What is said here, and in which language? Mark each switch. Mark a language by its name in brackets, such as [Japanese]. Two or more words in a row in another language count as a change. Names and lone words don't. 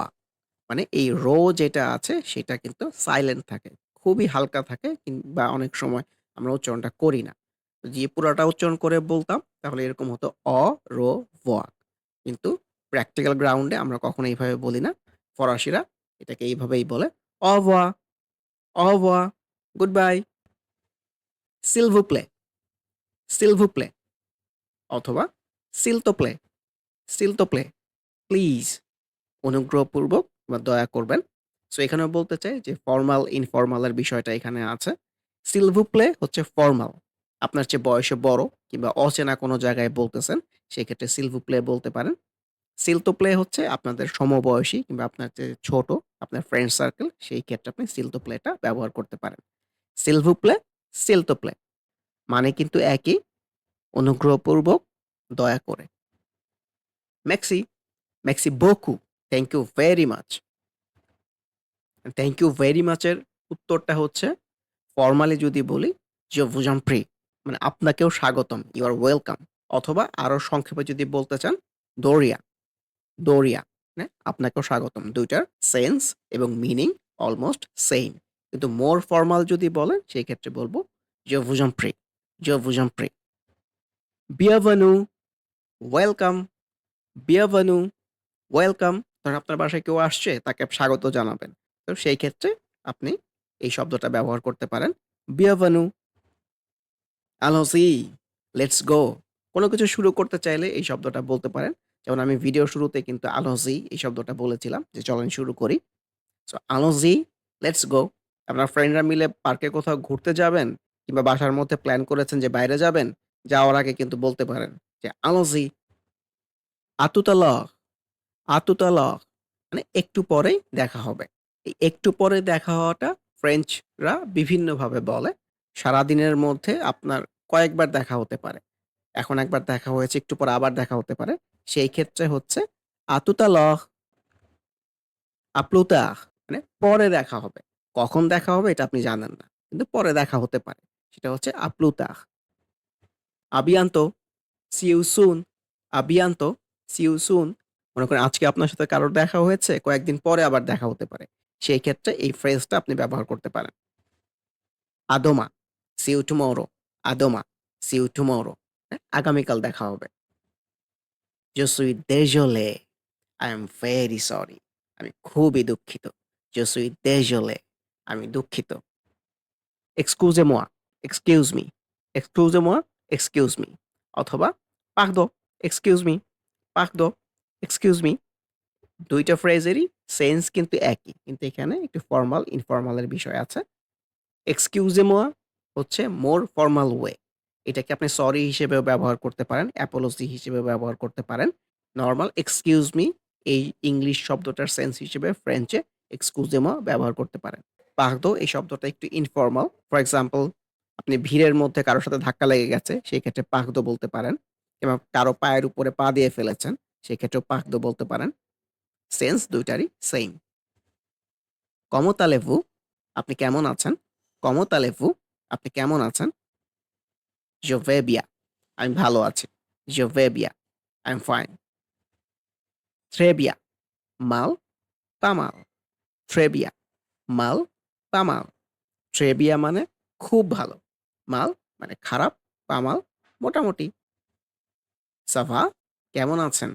[Bangla] মানে এই যেটা আছে সেটা কিন্তু সাইলেন্ট থাকে। খুবই হালকা থাকে কিংবা অনেক সময় আমরা উচ্চারণটা করি না। যদি পুরাটা উচ্চারণ করে বলতাম তাহলে এরকম হতো voix। কিন্তু [English] practical ground [Bangla] এ আমরা কখনো এইভাবে বলি না। ফরাসিরা এটাকে এইভাবেই বলে [French] au revoir, au revoir, goodbye, s'il vous plaît, s'il vous plaît অথবা s'il te plaît, s'il te plaît, [Bangla] প্লিজ, অনুগ্রহপূর্বক বা দয়া করবেন। সো এখানেও বলতে চাই যে ফরমাল, ইনফরমাল এর বিষয়টা এখানে আছে। [French] s'il vous plaît [Bangla] হচ্ছে ফরমাল। আপনার চেয়ে বয়সে বড় কিংবা অচেনা কোনো জায়গায় বলতেছেন, সেক্ষেত্রে [French] s'il vous plaît [Bangla] বলতে পারেন। [French] s'il te plaît [Bangla] হচ্ছে আপনাদের সমবয়সী কিংবা আপনার চেয়ে ছোট, আপনার [English] friend circle, [Bangla] সেই ক্ষেত্রে আপনি [French] s'il te plaît [Bangla] টা ব্যবহার করতে পারেন। [French] s'il vous plaît, s'il te plaît [Bangla] মানে কিন্তু একই, অনুগ্রহপূর্বক, দয়া করে। [French] merci, merci beaucoup, [English] thank you very much. thank you very much [Bangla] এর উত্তরটা হচ্ছে ফরমালি যদি বলি যে [French] vous en prie [Bangla] মানে আপনাকেও স্বাগতম। [English] you are welcome. [Bangla] অথবা আরো সংক্ষেপে যদি বলতে চান দোরিয়া, দোরিয়া মানে আপনাকেও স্বাগতম। ২ টার সেন্স এবং [English] meaning almost same. [Bangla] কিন্তু [English] more formal [Bangla] যদি বলেন সেই ক্ষেত্রে বলব [French] je vous en prie, je vous en prie। bienvenue, ওয়েলকাম, bienvenue, [English] ওয়েলকাম। [Bangla] ধরেন আপনার বাসায় কেউ আসছে তাকে স্বাগত জানাবেন। তো সেই ক্ষেত্রে আপনি এই শব্দটা ব্যবহার করতে পারেন। [French] bienvenue, allons-y, [English] let's go। [Bangla] কোন কিছু শুরু করতে চাইলে এই শব্দটা বলতে পারেন। যেমন আমি ভিডিওর শুরুতে কিন্তু allons-y এই শব্দটা বলেছিলাম যে চলেন শুরু করি। [French] সো allons-y, [English] let's go। [Bangla] আপনার ফ্রেন্ডরা মিলে পার্কে কোথাও ঘুরতে যাবেন কিংবা বাসার মধ্যে প্ল্যান করেছেন যে বাইরে যাবেন, যাওয়ার আগে কিন্তু বলতে পারেন যে [French] allons-y, à tout à l'heure, à tout à l'heure [Bangla] মানে একটু পরেই দেখা হবে। এই একটু পরে দেখা হওয়াটা ফ্রেঞ্চরা বিভিন্নভাবে বলে। সারাদিনের মধ্যে আপনার কয়েকবার দেখা হতে পারে। এখন একবার দেখা হয়েছে, একটু পরে আবার দেখা হতে পারে। সেই ক্ষেত্রে হচ্ছে [French] "à tout à l'heure, à plus tard" [Bangla] মানে পরে দেখা হবে। কখন দেখা হবে এটা আপনি জানেন না। কিন্তু পরে দেখা হতে পারে। সেটা হচ্ছে [French] "à plus tard", "à bientôt", [English] "see you soon", [French] "à bientôt", [English] "see you soon"। [Bangla] মনে করেন আজকে আপনার সাথে কারোর দেখা হয়েছে, কয়েকদিন পরে আবার দেখা হতে পারে। সেই ক্ষেত্রে এই ফ্রেজটা আপনি ব্যবহার করতে পারেন। [French] "à demain", [English] "see you tomorrow", [French] "à demain", [English] "see you tomorrow" হ্যাঁ? [Bangla] আগামীকাল দেখা হবে। [French] "Je suis désolé", [English] "I am very sorry", [Bangla] আমি খুবই দুঃখিত। [French] "Je suis désolé", [Bangla] আমি দুঃখিত। [French] "Excusez-moi", [English] "excuse me", [French] "excusez-moi", [English] "excuse me" [Bangla] অথবা [French] "Pardon", [English] "excuse me", [French] "Pardon", [English] "excuse me" [Bangla] ২ টা ফ্রেজেরই সেন্স কিন্তু একই। কিন্তু এখানে একটু ফরমাল, ইনফরমাল এর বিষয় আছে। "Excusez-moi" হচ্ছে [English] more formal way. [Bangla] এটাকে আপনি সরি হিসেবেও ব্যবহার করতে পারেন, অ্যাপোলজি হিসেবেও ব্যবহার করতে পারেন। নরমাল [English] "excuse me" [Bangla] এই ইংলিশ শব্দটার সেন্স হিসেবে ফ্রেঞ্চে "excusez-moi" ব্যবহার করতে পারেন। "Pardon" এই শব্দটা একটু ইনফরমাল। [English] for example [Bangla] আপনি ভিড়ের মধ্যে কারো সাথে ধাক্কা লেগে গেছে, সেই ক্ষেত্রে "Pardon" বলতে পারেন। কিংবা কারো পায়ের উপরে পা দিয়ে ফেলেছেন, সেক্ষেত্রেও "Pardon" বলতে পারেন। সেন্স ২ টারই সেইম। [French] "Comment allez-vous?" [Bangla] আপনি কেমন আছেন? [French] "Comment allez-vous?" [Bangla] আপনি কেমন আছেন? [French] "Je vais bien", [Bangla] আমি ভালো আছি। [French] "Je vais bien", [English] I'm fine. [French] "Très bien", mal, pas mal. "Très bien", mal, pas mal. "Très bien" [Bangla] মানে খুব ভালো। mal মানে খারাপ, [French] pas mal মোটামুটি। "Ça va?" [Bangla] কেমন আছেন?